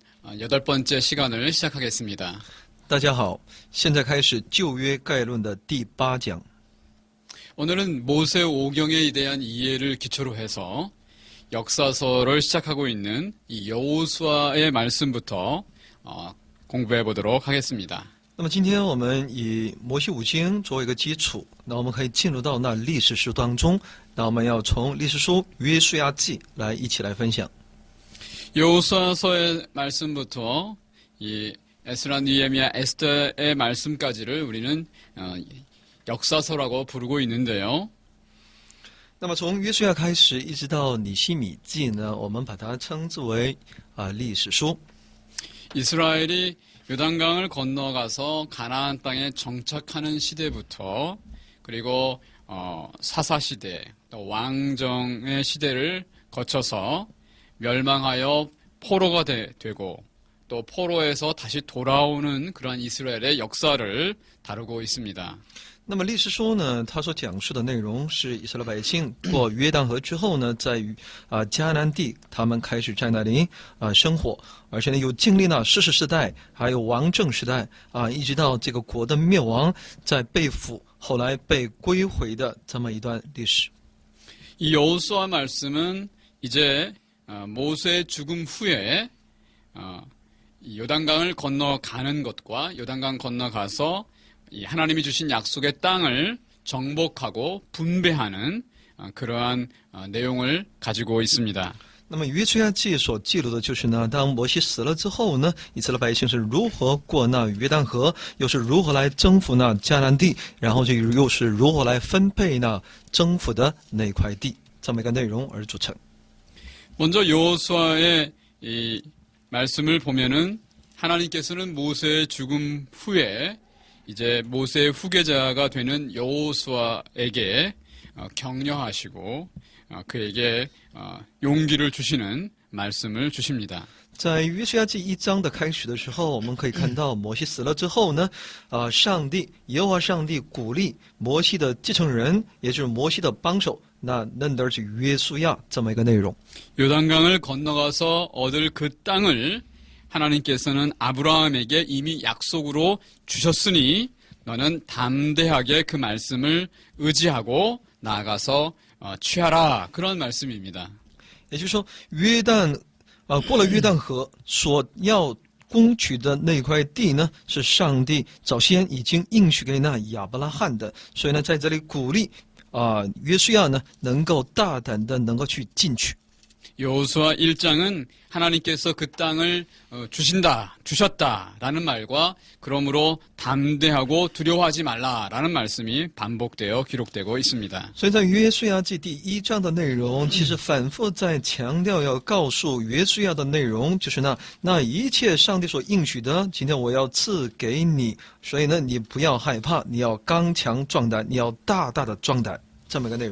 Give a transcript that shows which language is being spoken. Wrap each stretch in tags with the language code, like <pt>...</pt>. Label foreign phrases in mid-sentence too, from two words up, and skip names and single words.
<ko>8번째 시간을 시작하겠습니다.</ko> <zh>大家好，现在开始旧约概论的第8讲。</zh> <ko>오늘은 모세 오경에 대한 이해를 기초로 해서 역사서를 시작하고 있는 이 여호수아의 말씀부터 공부해 보도록 하겠습니다.</ko> <zh>那么今天我们以摩西五经作为一个基础，那我们可以进入到那历史书当中。那我们要从历史书约书亚记来一起来分享。</zh> <ko>여호수아서의 말씀부터 이 에스라, 느헤미야, 에스더의 말씀까지를 우리는 역사서라고 부르고 있는데요.</ko> <zh>那么从约书亚开始，一直到尼希米记呢，我们把它称之为历史书。</zh> <ko>이스라엘이 요단강을 건너가서 가나안 땅에 정착하는 시대부터 그리고 사사시대, 또 왕정의 시대를 거쳐서 멸망하여 포로가 되고 또 포로에서 다시 돌아오는 그러한 이스라엘의 역사를 다루고 있습니다.</ko> <zh>那么历史书呢，它所讲述的内容是以色列百姓过约旦河之后呢，在迦南地，他们开始在那里生活，而且呢有经历了士师时代，还有王政时代一直到这个国的灭亡，在被掳，后来被归回的这么一段历史。</zh> <ko>이 여호수아 말씀은 이제 모세의 죽음 후에 이 요단강을 건너가는 것과 요단강 건너가서 이 하나님이 주신 약속의 땅을 정복하고 분배하는 그러한 내용을 가지고 있습니다.</ko> <zh>那么约书亚记所记录的就是呢，当摩西死了之后呢，以色列百姓是如何过那约旦河，又是如何来征服那迦南地，然后又是如何来分配那征服的那块地，这么一个内容而组成。</zh> <ko>먼저 여호수아의 이 말씀을 보면은 하나님께서는 모세의 죽음 후에 이제 모세의 후계자가 되는 여호수아에게 격려하시고 그에게 용기를 주시는 말씀을 주십니다.</ko> <zh>在约书亚记1章的开始的时候，我们可以看到摩西死了之后呢，耶和华上帝鼓励摩西的继承人，也就是摩西的帮手，那认得是约书亚这么一个内容。</zh> <ko>요단강을 건너가서 얻을 그 땅을 하나님께서는 아브라함에게 이미 약속으로 주셨으니 너는 담대하게 그 말씀을 의지하고 나아가서 취하라. 그런 말씀입니다.</ko> <zh>也就是说，过了约旦河所要攻取的那块地呢，是上帝早先已经应许给那亚伯拉罕的，所以呢，在这里鼓励约书亚呢，能够大胆的能够去进取。</zh> <ko>여호수아 1장은 하나님께서 그 땅을 주셨다라는 말과 그러므로 담대하고 두려워하지 말라라는 말씀이 반복되어 기록되고 있습니다.</ko> <zh>所以在约书亚记第1章的内容，其实反复在强调要告诉约书亚的内容，就是那一切上帝所应许的，今天我要赐给你，所以呢，你不要害怕，你要刚强壮胆，你要大大的壮胆，这么一个内容。</zh>